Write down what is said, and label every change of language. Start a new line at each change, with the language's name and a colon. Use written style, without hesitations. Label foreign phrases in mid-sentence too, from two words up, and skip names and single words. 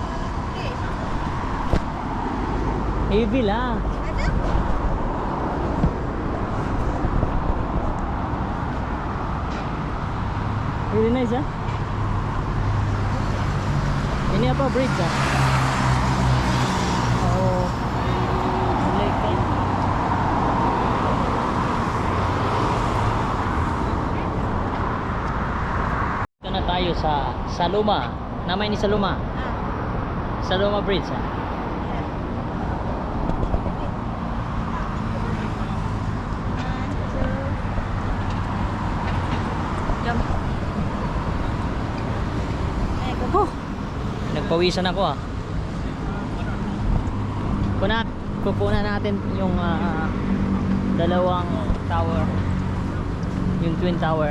English: Heavy lah. Really nice ah.
Malay: Ini apa bridge ah? Oh, lake kan?
Filipino: Ito na tayo sa Saluma.
Malay: Nama ini Saluma. Saluma Bridge ah.
Filipino: Oh, nagpawisan ako ah. Pupunan natin yung dalawang tower, yung
English: twin tower.